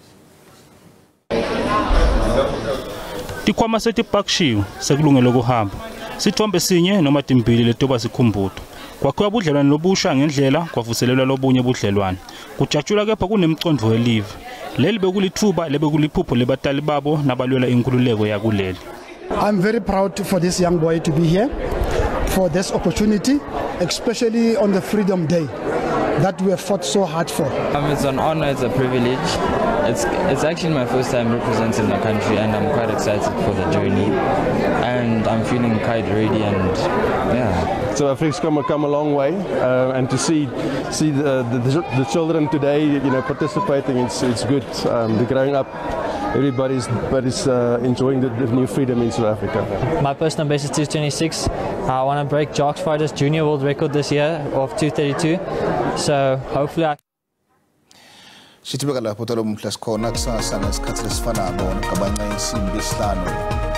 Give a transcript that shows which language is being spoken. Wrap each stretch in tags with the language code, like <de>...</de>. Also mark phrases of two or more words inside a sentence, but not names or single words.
<ss>Tikwama setipakishiwe sekulungele ukuhamba. Sithombe sinye noma timbili letoba sikhumbuto. Kwakhiwa budlelwane lobusha ngendlela kwavuselelwa lobunye budlelwane. Kujatshula kepha kunemicondvo welive. Leli bekulithuba lebekuliphupho lebatali babo nabalwela inkululeko yakuleli.</ss> <en>I'm very proud for this young boy to be here for this opportunity, especially on the Freedom Day that we have fought so hard for. It's an honor, it's a privilege. It's actually my first time representing the country, and I'm quite excited for the journey, and I'm feeling quite ready, and yeah. So Africa's come a long way, and to see the children today, you know, participating, it's good. They're growing up. Everybody's enjoying the new freedom in South Africa. My personal best is 226. I want to break Jocks Fighters Junior World Record this year of 232. So hopefully I.</en> <ss>Sitibeka lapho tolo mhla sikhona kusasa ngesikhathi lesifanako ngabanye insimbi esihlanu.</ss>